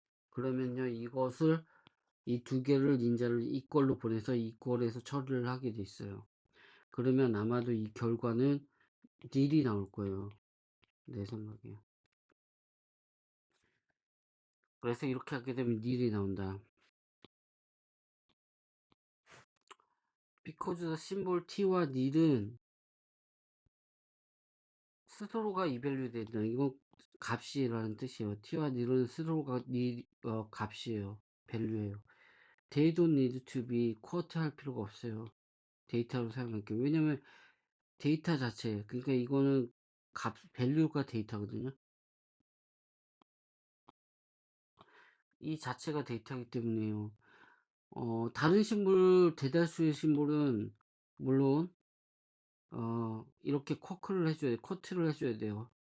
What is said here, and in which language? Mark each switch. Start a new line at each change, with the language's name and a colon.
Korean: 그러면요, 이것을 이 두 개를 인자를 이퀄로 보내서 이퀄에서 처리를 하게 돼 있어요. 그러면 아마도 이 결과는 딜이 나올 거예요. 내 생각에. 그래서 이렇게 하게 되면 딜이 나온다.
English: because the symbol
Korean: t와 nil은 스스로가 evaluate 된다. 이건 값이라는 뜻이에요. t와 nil은 스스로가 값이에요. value예요.
English: they don't need to be quote
Korean: 할 필요가 없어요. 데이터로 사용할게요. 왜냐면 데이터 자체, 그러니까 이거는 value가 데이터거든요. 이 자체가 데이터이기 때문에요. 다른 심볼, 대다수의 심볼은 물론 이렇게 쿼트를 해줘야 돼요.